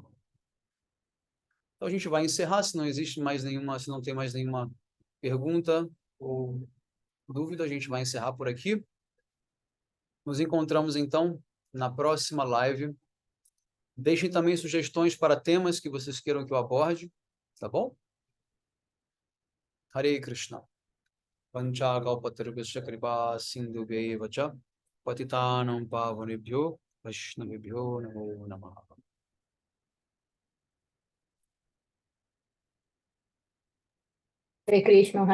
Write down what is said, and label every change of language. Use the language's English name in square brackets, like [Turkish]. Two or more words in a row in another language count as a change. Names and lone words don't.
[Portuguese] Então a gente vai encerrar, se não existe mais nenhuma, se não tem mais nenhuma pergunta ou dúvida, a gente vai encerrar por aqui. Nos encontramos então na próxima live. Deixem também sugestões para temas que vocês queiram que eu aborde, tá bom? Hare Krishna. [Sanskrit] Panchakaupatarubhasya kripa sindhubheva cha patitanam pavanebhyo vaishnavebhyo namo namaha. [Portuguese] Hare Krishna Maharaj.